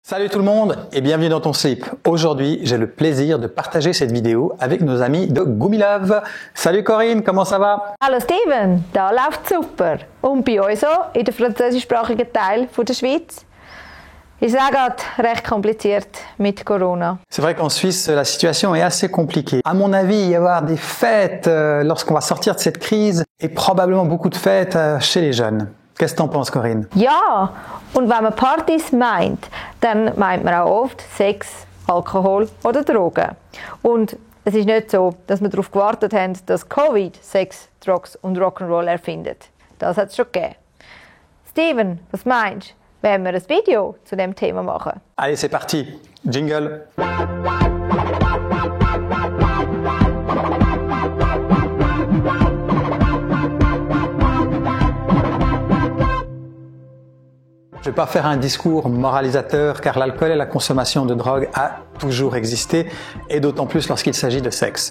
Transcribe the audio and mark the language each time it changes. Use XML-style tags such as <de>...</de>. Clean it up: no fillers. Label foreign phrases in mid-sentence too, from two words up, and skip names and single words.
<fr>Salut tout le monde et bienvenue dans ton slip. Aujourd'hui, j'ai le plaisir de partager cette vidéo avec nos amis de Gummilove. Salut Corinne, comment ça va?</fr> <de>Hallo Steven, da läuft super. Und bei uns auch, in der französischsprachigen Teil der Schweiz, ist es auch gerade recht kompliziert mit Corona.</de> <fr>C'est vrai qu'en Suisse, la situation est assez compliquée. À mon avis, il y avoir des fêtes lorsqu'on va sortir de cette crise et probablement beaucoup de fêtes chez les jeunes. Qu'est-ce que t'en penses, Corinne?</fr> <de>Ja, und wenn man Partys meint, dann meint man auch oft Sex, Alkohol oder Drogen. Und es ist nicht so, dass wir darauf gewartet haben, dass Covid Sex, Drugs und Rock'n'Roll erfindet. Das hat es schon gegeben. Steven, was meinst du, wenn wir ein Video zu dem Thema machen?</de> <fr>Allez, c'est parti. Jingle. Je ne vais pas faire un discours moralisateur car l'alcool et la consommation de drogue a toujours existé et d'autant plus lorsqu'il s'agit de sexe.</fr>